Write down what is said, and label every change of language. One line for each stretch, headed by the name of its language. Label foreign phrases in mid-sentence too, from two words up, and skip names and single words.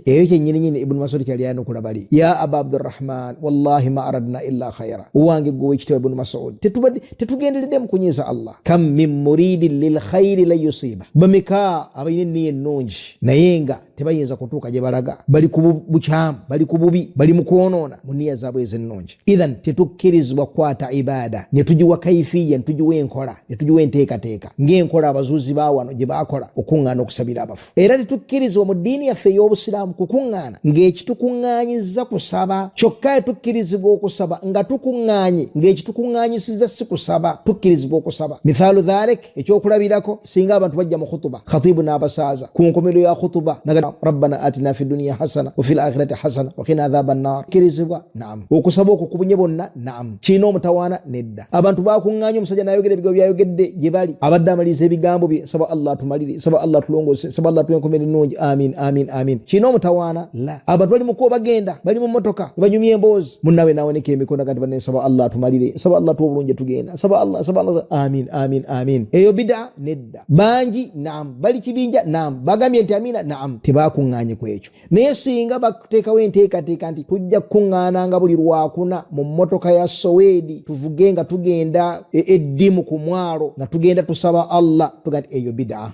Ganda: Eyo kyennyini Ibn Mas'ud kyali yanukula bali
Arabic: يا أبا عبد الرحمن والله ما أردنا إلا خيرا
Ganda: uwange gwe ekitibwa Ibn Mas'ud tetugenderedde mu kunyiza Allah
Arabic: كم من مريد للخير لا يصيبه
Ganda: bameka abayine niye nnungi naye nga tebayinza kutuuka gye balaga bali ku bukyamu bali ku bubi bali mu kwonoona mu nniya zaabwe ez'ennungi. Idhan tetukkirizibwa kwata ibaada ne tugiwa kaifiya ne tugiwa enkola ne tugiwa enteekateeka ng'enkola abazuuzi baawano gye baakola okuŋŋaana okusabira kukuŋŋaanira abafu. Era tetukkirizibwa mu ddiini yaffe ey'Obusiraamu kukuŋŋaana ng'ekitukuŋŋaanyizza kusaba, kyokka tukkirizibwa okusaba nga tukuŋŋaanye ng'ekitukuŋŋaanyisizza si kusaba, tukkirizibwa okusaba.
Arabic: مثال ذلك,
Ganda: ekyokulabirako, singa abantu bajja mu khutuba, khatibu n'abasaaza ku nkomerero ya khutuba naga
Arabic: ربنا آتنا في الدنيا حسنة وفي الآخرة حسنة وقنا عذاب النار,
Ganda: tukkirizibwa naam. Okusaba okwo kubunye bonna naam. Kiina omutawaana nedda. Abantu bakuŋŋaanye, omusajja n'ayogera ebigambo byayogedde gye bali, abadde amaliriza ebigambo bye, saba Allah tumalire, saba Allah tulongose, saba Allah tuwenkomere ennungi,
Arabic: آمين آمين آمين.
Ganda: Kiina omutawaana la. Abantu bali mu kkubo bagenda, bali mu mmotoka banyumya emboozi, munnawe n'awanika emikono gati banne, saba Allah tumalire, saba Allah tuwa obulungi tugenda, saba Allah
Arabic: آمين آمين آمين.
Ganda: Eyo bid'a nedda. Bangi naam, bali kibinja naam, bagambye nti amina naam, tebakuŋŋaanye ku ekyo. Naye singa bateekawo enteekateeka nti tujja kukuŋŋaananga buli lwakuna mu mmotoka ya Soweedi, tuvuge nga tugenda eddimu ku mwalo nga tugenda tusaba Allah, tuga nti eyo bid'a.